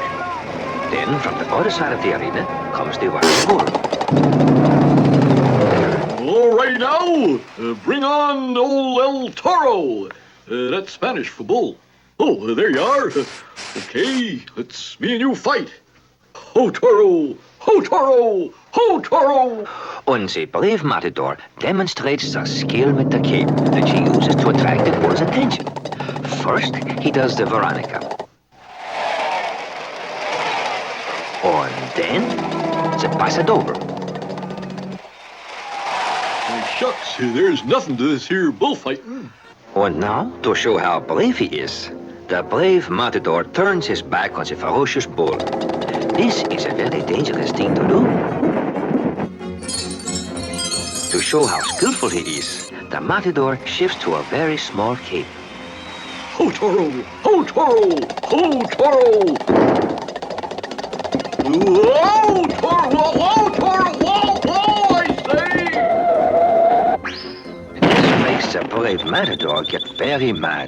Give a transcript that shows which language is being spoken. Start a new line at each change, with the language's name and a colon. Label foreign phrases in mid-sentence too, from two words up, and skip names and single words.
English: Then, from the other side of the arena, comes the wild bull. All right now, bring on old El Toro. That's Spanish for bull. Oh, there you are. Okay, let's me and you fight. Ho, toro! Ho, toro! Ho, toro! And the brave matador demonstrates the skill with the cape that she uses to attract the bull's attention. First, he does the Veronica. And then, the Pasadobra. Shucks, there's nothing to this here bullfighting. And now, to show how brave he is, the brave matador turns his back on the ferocious bull. This is a very dangerous thing to do. To show how skillful he is, the matador shifts to a very small cape. Ho, toro! Ho, toro! Ho, toro! Whoa, toro! Whoa, toro! Whoa, whoa, I say! This makes the brave matador get very mad.